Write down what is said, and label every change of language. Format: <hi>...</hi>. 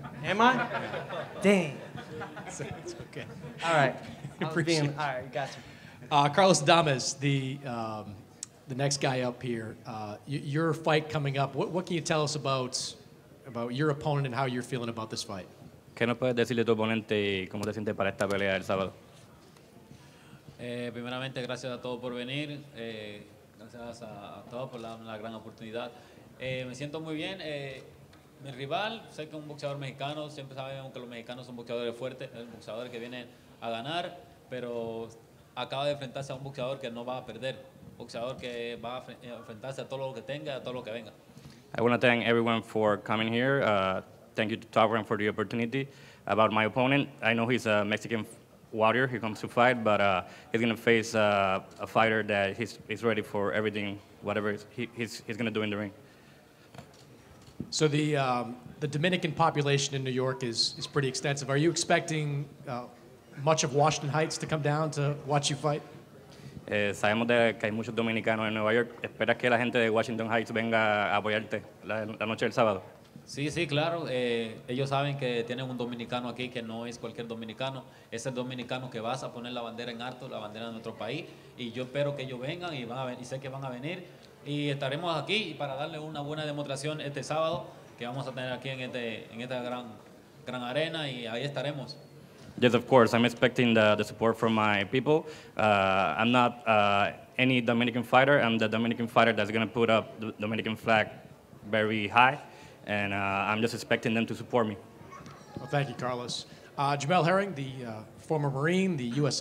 <en>Am I? Dang. It's okay. All right. Appreciate it. All right, got you. Carlos Adames, the next guy up here, your fight coming up. What can you tell us about your opponent and how you're feeling about this fight?</en> <es>¿Qué nos puedes decir de tu oponente y cómo te sientes para esta pelea el sábado? Primeramente, gracias a todos por venir, gracias a todos por la gran oportunidad. Me siento muy bien. Mi rival, sé que es un boxeador mexicano, siempre sabemos que los mexicanos son boxeadores fuertes, es un boxeador que viene a ganar, pero acaba de enfrentarse a un boxeador que no va a perder, boxeador que va a enfrentarse a todo lo que tenga, a todo lo que venga.</es> <en>I want to thank everyone for coming here. Thank you to Top Rank for the opportunity. About my opponent, I know he's a Mexican warrior. He comes to fight, but he's going to face a fighter that he's ready for everything, whatever he's going to do in the ring. So the Dominican population in New York is pretty extensive. Are you expecting much of Washington Heights to come down to watch you fight?</en> <es>Sabemos que hay muchos dominicanos en Nueva York. ¿Esperas que la gente de Washington Heights venga a apoyarte la noche del sábado? Sí, sí, claro. Ellos saben que tienen un dominicano aquí que no es cualquier dominicano. Es el dominicano que vas a poner la bandera en alto, la bandera de nuestro país. Y yo espero que ellos vengan y sé que van a venir. Y estaremos aquí para darle una buena demostración este sábado que vamos a tener aquí en esta gran arena y ahí estaremos.</es> <en>Yes, of course. I'm expecting the support from my people. I'm not any Dominican fighter. I'm the Dominican fighter that's going to put up the Dominican flag very high, and I'm just expecting them to support me. Well, thank you, Carlos. Jamel Herring, the former Marine, the U.S.</en>